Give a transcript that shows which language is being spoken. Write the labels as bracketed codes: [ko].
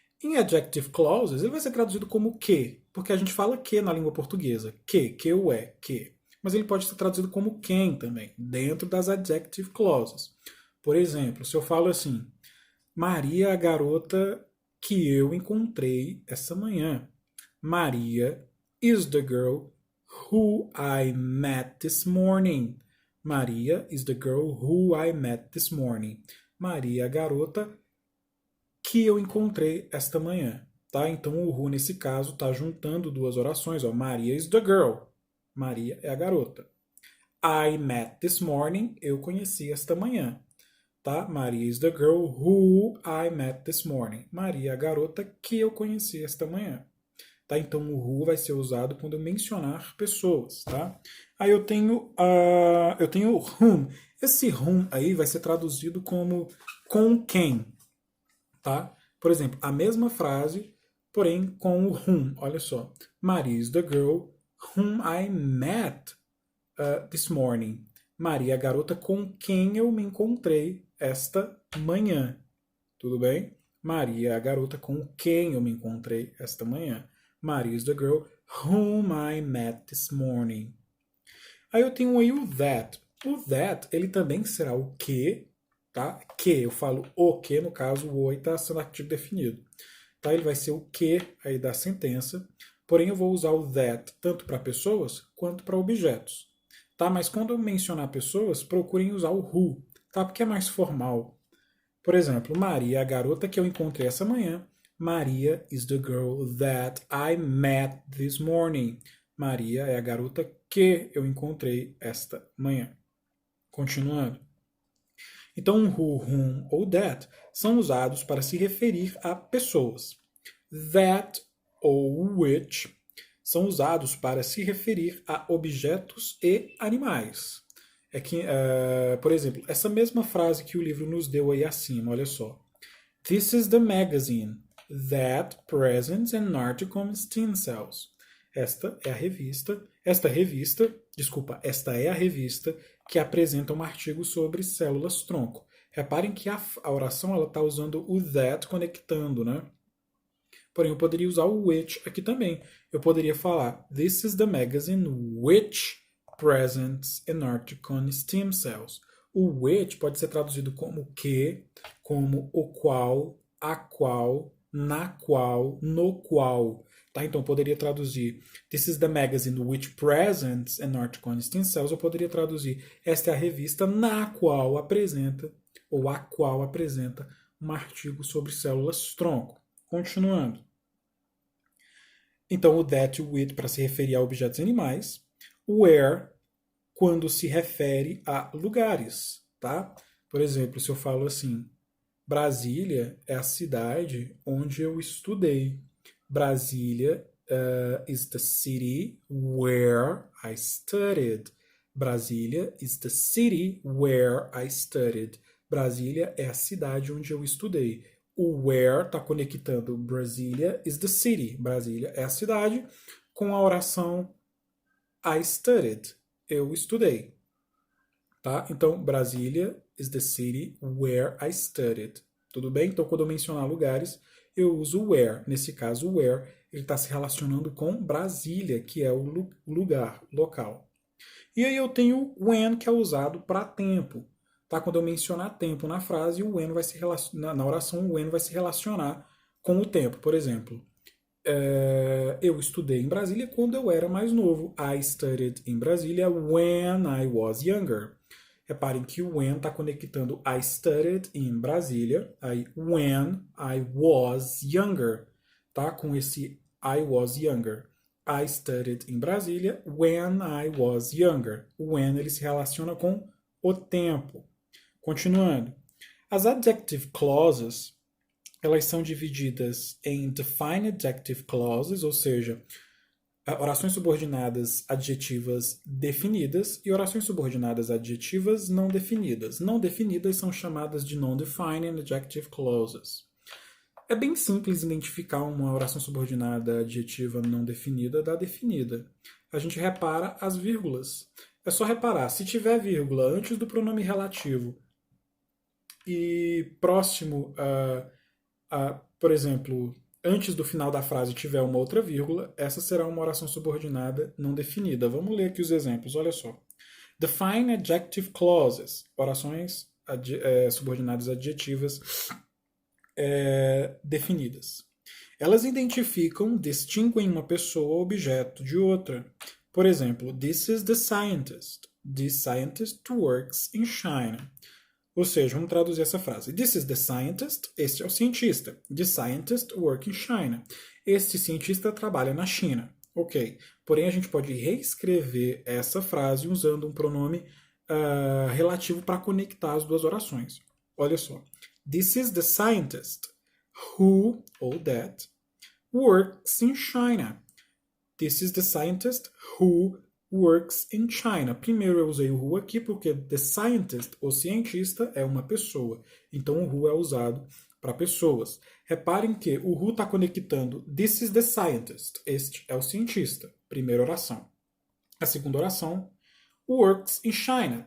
[pt] Em adjective clauses, ele vai ser traduzido como que, porque a gente fala que na língua portuguesa. Que o é, que. Mas ele pode ser traduzido como quem também, dentro das adjective clauses. Por exemplo, se eu falo assim, Maria, a garota que eu encontrei essa manhã. [en] Maria is the girl who I met this morning. Maria is the girl who I met this morning. [pt] Maria, a garota que eu encontrei esta manhã. Tá? Então o who nesse caso está juntando duas orações. [en] Ó. Maria is the girl. [pt] Maria é a garota. [en] I met this morning. [pt] Eu conheci esta manhã. Tá? [en] Maria is the girl who I met this morning. [pt] Maria é a garota que eu conheci esta manhã. Tá? Então o who vai ser usado quando eu mencionar pessoas. Tá? Aí eu tenho whom. Esse whom aí vai ser traduzido como com quem. Tá? Por exemplo, a mesma frase, porém com o whom. Olha só. [en] Maria is the girl whom I met this morning. [pt] Maria é a garota com quem eu me encontrei esta manhã. Tudo bem? Maria é a garota com quem eu me encontrei esta manhã. [en] Maria is the girl whom I met this morning. [pt] Aí eu tenho aí o that. O that, ele também será o que, tá? Que, eu falo o que, no caso o está sendo artigo definido. Tá? Ele vai ser o que aí da sentença, porém eu vou usar o that tanto para pessoas quanto para objetos. Tá? Mas quando eu mencionar pessoas, procurem usar o who, tá? Porque é mais formal. Por exemplo, Maria é a garota que eu encontrei essa manhã. [en] Maria is the girl that I met this morning. [pt] Maria é a garota que eu encontrei esta manhã. Continuando. Então, who, whom ou that são usados para se referir a pessoas. That ou which são usados para se referir a objetos e animais. É que, por exemplo, essa mesma frase que o livro nos deu aí acima, olha só. [en] This is the magazine that presents an article on stem cells. [pt] Esta é a revista que apresenta um artigo sobre células tronco. Reparem que a oração está usando o that conectando, né? Porém, eu poderia usar o which aqui também. Eu poderia falar, [en] this is the magazine which presents an article on stem cells. [pt] O which pode ser traduzido como que, como o qual, a qual, na qual, no qual. Tá? Então, eu poderia traduzir [en] this is the magazine which presents an article on stem cells. [pt] Eu poderia traduzir esta é a revista na qual apresenta, ou a qual apresenta, um artigo sobre células tronco. Continuando. Então, o that e o it para se referir a objetos animais. Where, quando se refere a lugares. Tá? Por exemplo, se eu falo assim, Brasília é a cidade onde eu estudei. [en] Brasília is the city where I studied. Brasília is the city where I studied. [pt] Brasília é a cidade onde eu estudei. O where está conectando [en] Brasília is the city. [pt] Brasília é a cidade com a oração [en] I studied. [pt] Eu estudei. Tá? Então, [en] Brasília is the city where I studied. [pt] Tudo bem? Então, quando eu mencionar lugares, eu uso where. Nesse caso, o where ele está se relacionando com Brasília, que é o lugar, local. E aí eu tenho o when, que é usado para tempo. Tá? Quando eu mencionar tempo na frase, o when vai se na oração, o when vai se relacionar com o tempo. Por exemplo, eu estudei em Brasília quando eu era mais novo. [en] I studied in Brasília when I was younger. [pt] Reparem que o when está conectando [en] I studied in Brasília, [pt] aí [en] when I was younger, [pt] tá? Com esse [en] I was younger. I studied in Brasília when I was younger. [pt] O when ele se relaciona com o tempo. Continuando. As adjective clauses, elas são divididas em defined adjective clauses, ou seja, orações subordinadas adjetivas definidas e orações subordinadas adjetivas não definidas. Não definidas são chamadas de non-defined adjective clauses. É bem simples identificar uma oração subordinada adjetiva não definida da definida. A gente repara as vírgulas. É só reparar, se tiver vírgula antes do pronome relativo e próximo por exemplo, antes do final da frase tiver uma outra vírgula, essa será uma oração subordinada não definida. Vamos ler aqui os exemplos, olha só. Define adjective clauses, orações subordinadas adjetivas definidas. Elas identificam, distinguem uma pessoa ou objeto de outra. Por exemplo, [en] this is the scientist. This scientist works in China. [pt] Ou seja, vamos traduzir essa frase. [en] This is the scientist. [pt] Este é o cientista. [en] The scientist works in China. [pt] Este cientista trabalha na China. Ok. Porém, a gente pode reescrever essa frase usando um pronome relativo para conectar as duas orações. Olha só. [en] This is the scientist who, or that, works in China. This is the scientist who works in China. [pt] Primeiro eu usei o who aqui porque the scientist, o cientista, é uma pessoa. Então o who é usado para pessoas. Reparem que o who está conectando [en] this is the scientist. [pt] Este é o cientista. Primeira oração. A segunda oração, [en] works in China.